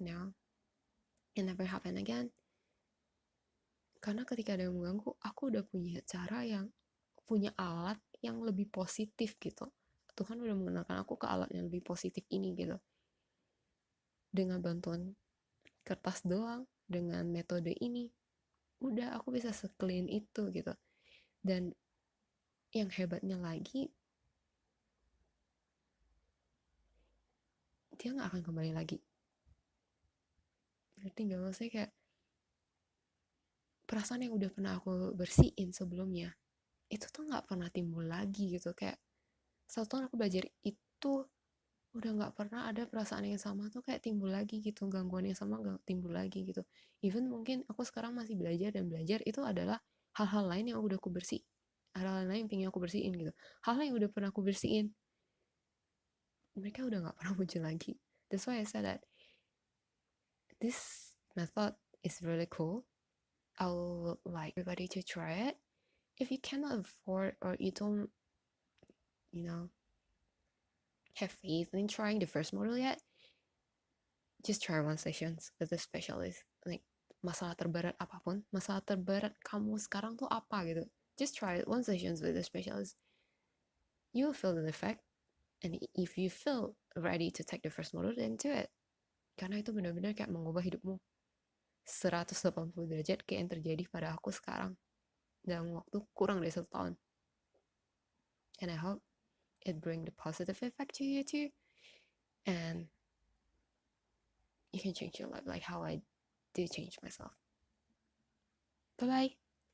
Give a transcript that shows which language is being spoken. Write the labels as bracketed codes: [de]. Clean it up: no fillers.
[en] No, it never happen again. [id] Karena ketika ada yang mengganggu, aku udah punya alat yang lebih positif gitu. Tuhan udah mengenalkan aku ke alat yang lebih positif ini gitu. Dengan bantuan kertas doang, dengan metode ini, udah aku bisa se-clean itu gitu. Dan yang hebatnya lagi, dia gak akan kembali lagi. Ngerti gak? Maksudnya kayak perasaan yang udah pernah aku bersihin sebelumnya, itu tuh gak pernah timbul lagi gitu. Kayak satu tahun aku belajar itu, udah gak pernah ada perasaan yang sama tuh kayak timbul lagi gitu, gangguan yang sama gak timbul lagi gitu. Even mungkin aku sekarang masih belajar, dan belajar itu adalah hal-hal lain yang udah aku bersih, hal-hal lain yang pengen aku bersihin gitu. Hal-hal yang udah pernah aku bersihin, mereka udah gak pernah muncul lagi. [en] That's why I said that this method is really cool. I would like everybody to try it. If you cannot afford, or you don't, have faith in trying the first model yet, just try one sessions with a specialist. [id] Like masalah terberat apapun, masalah terberat kamu sekarang tuh apa gitu, [en] just try one sessions with a specialist. You'll feel the effect, and if you feel ready to take the first model, then do it. [id] Karena itu benar-benar kayak mengubah hidupmu 180 derajat kayak yang terjadi pada aku sekarang dalam waktu kurang dari 1 tahun. [en] And I hope it bring the positive effect to you too, and you can change your life like how I did change myself. Bye bye.